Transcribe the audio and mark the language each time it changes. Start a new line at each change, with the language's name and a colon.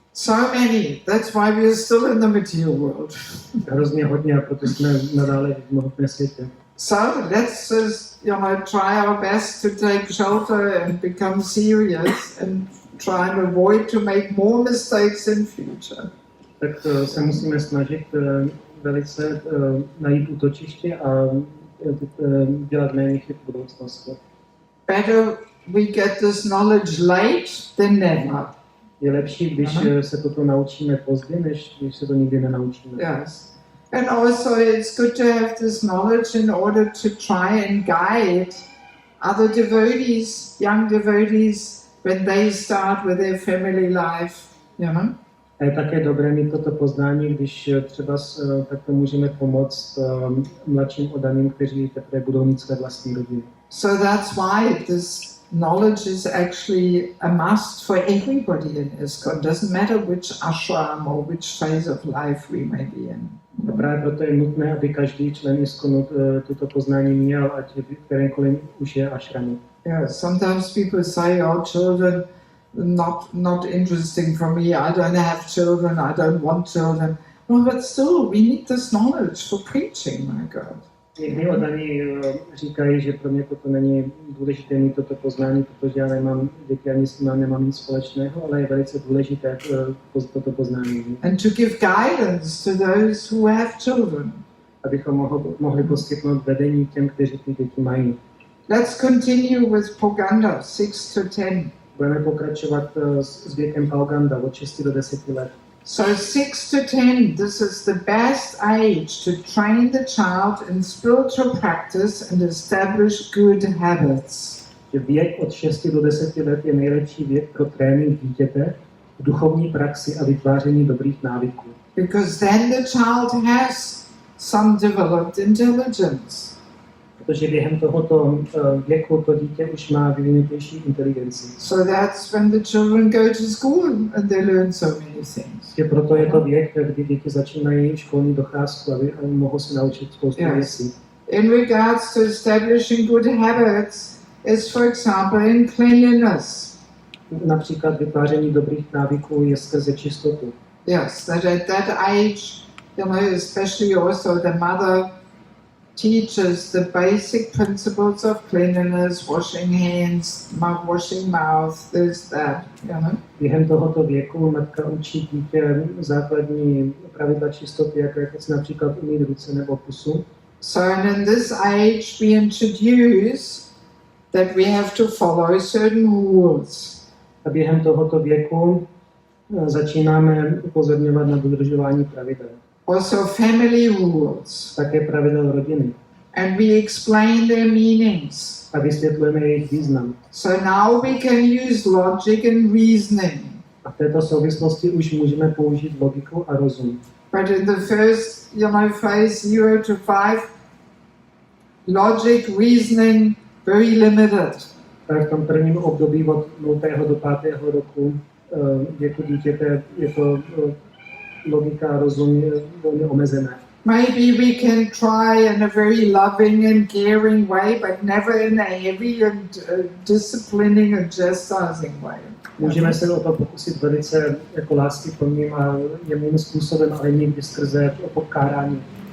English: So many. That's why we are still in the material world.
Czech: Hrozně hodně, a proto jsme nadále v hmotném světě.
English: So let's just, try our best to take shelter and become serious and try and avoid to make more mistakes in future.
Czech: Tak se musíme snažit velice najít útočiště a dělat méně chyb v budoucnosti.
English: Better we get this knowledge late than never.
Czech: Je lepší, když se toto naučíme pozdě, než když se to nikdy nenaučíme.
English: Yes. And also it's good to have this knowledge in order to try and guide other devotees, young devotees, when they start with their family life,
Czech: A je také dobré mít toto poznání, když třeba takto můžeme pomoct mladším oddaným, kteří teprve budou mít své vlastní rodiny.
English: So that's why this knowledge is actually a must for everybody in ISKCON. Doesn't matter which ashram or which phase of life we may be in.
Czech: A právě proto je nutné, aby každý člen ISKCONu toto poznání měl, ať v kterémkoliv už je ashramu.
English: Yeah, sometimes people say, "Oh, children, not interesting for me. I don't have children. I don't want children." Well, but still, we need this knowledge for preaching, my God.
Czech: Někdy oddaní říkají, že pro mě toto není důležité mít toto poznání, protože já nemám děti ani s nimi nemám nic společného, ale je velice důležité toto poznání.
English: And to give guidance to those who have children.
Czech: Abychom mohli poskytnout vedení těm, kteří ty děti mají.
English: Let's continue with Poganda, 6 to 10.
Czech: Budeme pokračovat s věkem Pauganda od 6 do 10 let.
English: So 6 to 10, this is the best age to train the child in spiritual practice and establish good habits.
Czech: Věk od 6 do 10 let je nejlepší věk pro trénink dítěte v duchovní praxi a vytváření dobrých návyků.
English: Because then the child has some developed intelligence.
Czech: Protože během tohoto věku to dítě už má vyvinutější inteligenci.
English: So that's when the children go to school and they learn so many things.
Czech: Proto je to věk, kdy děti začínají školní docházku a mohou se naučit spoustu věcí.
English: In regards to establishing good habits is, for example, in cleanliness.
Czech: Například vytváření dobrých návyků je skrze čistotu.
English: Yes, that at that age, especially also the mother teaches the basic principles of cleanliness, washing hands, washing mouth, this, that,
Czech: Během tohoto věku matka učí dítě základní pravidla čistoty, jako je například umýt ruce nebo pusu.
English: So in this age we introduce that we have to follow certain rules.
Czech: A během tohoto věku začínáme upozorňovat na dodržování pravidel.
English: Also family rules.
Czech: Také pravidel rodiny.
English: And we explain their meanings.
Czech: A vysvětlujeme jejich význam.
English: So now we can use logic and reasoning.
Czech: A v této souvislosti už můžeme použít logiku a rozum.
English: But in the first, phase 0 to 5, logic, reasoning, very limited.
Czech: Tak v tom prvním období od 0. do 5. roku věku dítěte je to logika a rozum velmi omezené.
English: Maybe we can try in a very loving and caring way, but never in a heavy and disciplining and chastising way.
Czech: Můžeme se o to pokusit velice jako láskyplným a jemným způsobem, ale někdy skrze pokárání.